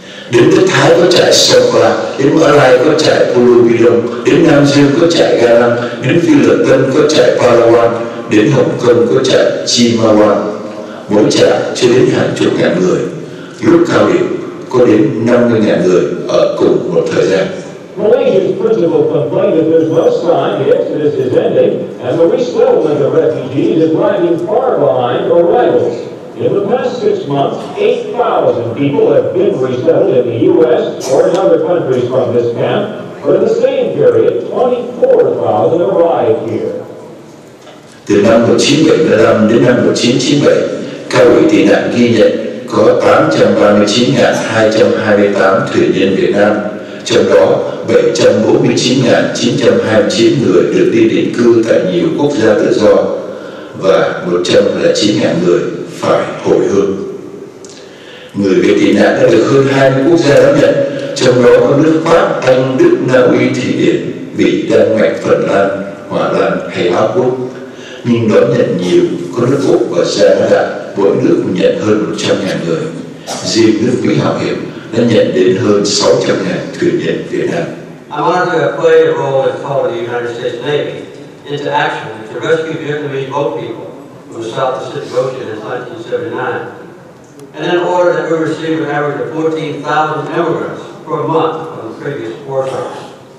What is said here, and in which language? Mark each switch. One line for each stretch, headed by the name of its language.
Vietnamese: Đến đất Thái có trại Songkla, đến Mã Lai có trại Pulau Bidong, đến Nam Dương có trại Galang, đến Phi Luật Tân có trại Palawan, đến Hồng Kông có trại Chimawan. Mỗi trại chưa đến hàng chục ngàn người, lúc cao điểm có đến 50.000 người ở cùng một thời gian.
English: Malaysia's principal complaint is there's no sign the exodus is ending, and the resettlement of refugees is lagging far behind arrivals. In the past 6 months, 8,000 people have been resettled in the U.S. or in other countries from this camp, but in the same period, 24,000 arrived here.
Vietnamese: Từ năm 1975 đến năm 1997, Cao ủy tị nạn ghi nhận có 839.228 thuyền nhân Việt Nam, trong đó 749.929 người được đi định cư tại nhiều quốc gia tự do và 109.000 người phải hồi hương. Người về tị nạn đã được hơn 20 quốc gia đón nhận, trong đó có nước Pháp, Anh, Đức, Na Uy, Thụy Điển, Bỉ, Đan Mạch, Phần Lan, Hoa Lan hay Áo Quốc. Nhưng đón nhận nhiều có nước Úc và Canada, mỗi nước nhận hơn 100.000 người. Riêng nước Mỹ Hảo Hiệp đã nhận đến hơn 600.000 thuyền nhân Việt Nam.
English: I wanted to play a role and call the United States Navy into action to rescue Vietnamese boat people from the South Pacific Ocean in 1979. And in order that we receive an average of 14,000 immigrants per month from the previous war zones.